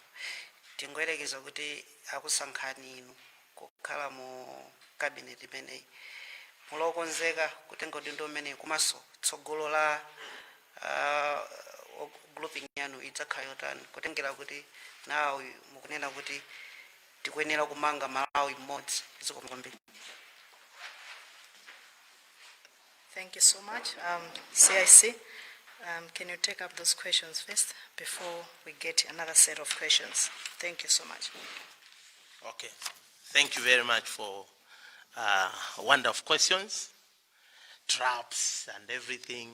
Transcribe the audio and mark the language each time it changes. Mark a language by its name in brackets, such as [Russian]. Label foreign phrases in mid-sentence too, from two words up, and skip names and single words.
[Nyanja] Tingoyerekeza kuti akusankhani inu kukhala mu cabinet imeneyi. Mulokonzeka kutenga udindo umene kumaso tsogolo la grouping yanu idzakhala yotani kutengera kuti nawo mukunena kuti tikuyenera kumanga Malawi mmodzi. Zikomo kwambiri. [English] Thank you so much. CIC, can you take up those questions first before we get another set of questions? Thank you so much. Okay. Thank you very much for wonderful questions, traps and everything.